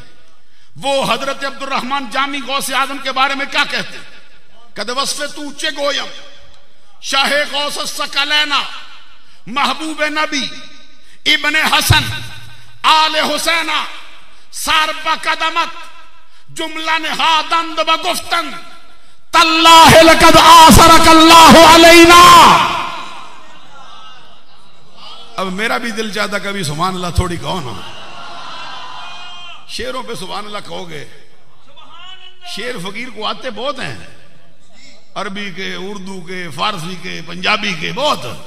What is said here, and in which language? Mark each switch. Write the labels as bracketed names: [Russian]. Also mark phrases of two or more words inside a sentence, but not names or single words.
[Urdu] وہ حضرت عبد الرحمن جامی غوث اعظم کے بارے میں کیا کہتے ہیں؟ [Persian] کہتے وصف تو چے گویم شاہ غوث الثقلین محبوب نبی ابن حسن آل حسین سار بقدمت جملہ نہادند و گفتن [Arabic] تاللہ لقد آثرک اللہ علینا۔ [Urdu] اب میرا بھی دل چاہتا کبھی [Arabic] سبحان اللہ [Urdu] تھوڑی کہو نا، شعروں پہ [Arabic] سبحان اللہ [Urdu] کہو گے، شعر فقیر کو آتے بہت ہیں، عربی کے، اردو کے، فارسی کے، پنجابی کے، بہت۔